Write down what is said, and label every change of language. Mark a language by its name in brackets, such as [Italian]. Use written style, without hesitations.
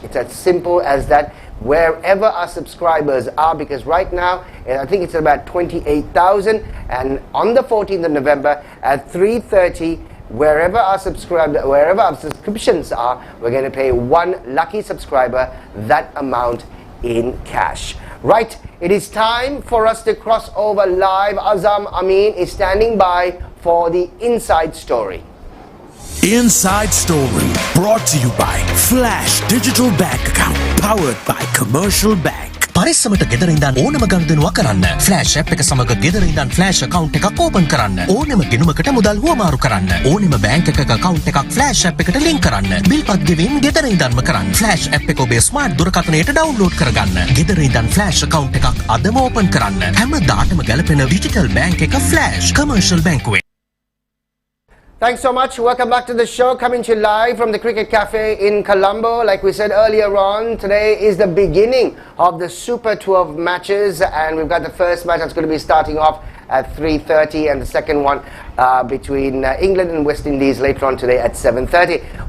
[English] It's as simple as that. Wherever our subscribers are, because right now I think it's about 28,000, and on the 14th of November at 3:30, wherever our subscriptions are, we're going to pay one lucky subscriber that amount in cash. Right, it is time for us to cross over live. Azam Amin is standing by for the Inside Story. Inside Story, brought to you by Flash Digital Bank Account, powered by Commercial Bank. [Sinhala] පරිස්සමට ගෙදර ඉඳන් ඕනම ගනුදෙනුවක් කරන්න. Flash app එක සමග ගෙදර ඉඳන් flash account එකක් open කරන්න. ඕනම ගිණුමකට මුදල් හුවමාරු කරන්න. ඕනම බැංක් එකක account එකක් ෆ්ලෑෂ් ඇප් එකට ලින්ක් කරන්න. බිල් පත් ගෙවීම් ගෙදර ඉඳන්ම කරන්න. ෆ්ලෑෂ් ඇප් එක ඔබේ ස්මාර්ට් දුරකථනයට ඩවුන්ලෝඩ් කරගන්න. ගෙදර ඉඳන් ෆ්ලෑෂ් account එකක් අදම ඕපන් කරන්න. හැමදාටම ගැලපෙන ඩිජිටල් බැංක් එක ෆ්ලෑෂ් කමර්ෂල් බැංකුවේ. [English] Thanks so much. Welcome back to the show, coming to you live from the Cricket Cafe in Colombo. Like we said earlier on, today is the beginning of the Super 12 matches, and we've got the first match that's going to be starting off at 3:30, and the second one between England and West Indies later on today at 7:30.